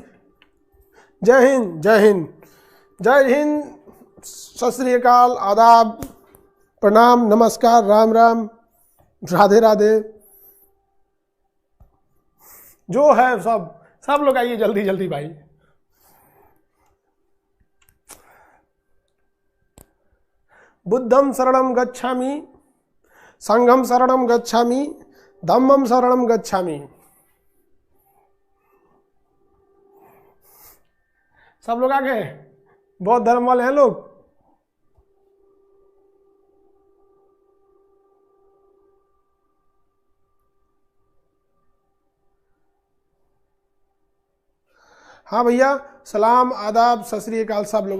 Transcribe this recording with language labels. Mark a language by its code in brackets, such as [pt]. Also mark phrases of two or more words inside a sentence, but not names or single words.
[hi] जय हिंद जय हिंद जय हिंद, [pa] ਸਤ ਸ੍ਰੀ ਅਕਾਲ, [hi] आदाब, प्रणाम, नमस्कार, राम राम, राधे राधे, जो है सब लोग आइए जल्दी जल्दी भाई। [pi] बुद्धम शरणम गच्छामि, संघम शरणम गच्छामि, धम्मम शरणम गच्छामि। [hi] सब लोग आ गए? बौद्ध धर्म वाले हैं लोग? हाँ भैया, सलाम, आदाब, [pa] ਸਤ ਸ੍ਰੀ ਅਕਾਲ [hi] सब लोग।